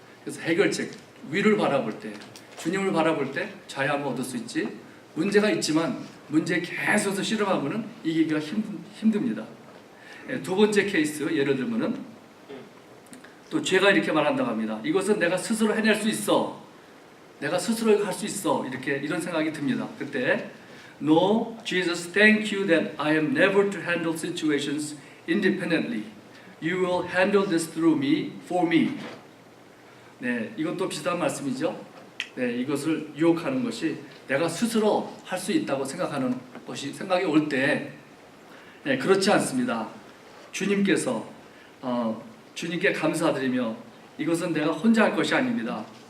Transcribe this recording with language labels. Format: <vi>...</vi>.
<ko>그래서 해결책, 위를 바라볼 때, 주님을 바라볼 때 자유함을 얻을 수 있지. 문제가 있지만 문제에 계속해서 실험하면은 이기기가 힘듭니다. 두 번째 케이스 예를 들면은 또 죄가 이렇게 말한다고 합니다. 이것은 내가 스스로 해낼 수 있어. 내가 스스로 할 수 있어. 이런 생각이 듭니다. 그때</ko> <en>No, Jesus, thank you that I am never to handle situations independently. You will handle this through me, for me.</en> <ko>네, 이것도 비슷한 말씀이죠. 네, 이것을 유혹하는 것이 내가 스스로 할 수 있다고 생각하는 것이 생각이 올 때, 네, 그렇지 않습니다. 주님께서 주님께 감사드리며 이것은 내가 혼자 할 것이 아닙니다.</ko>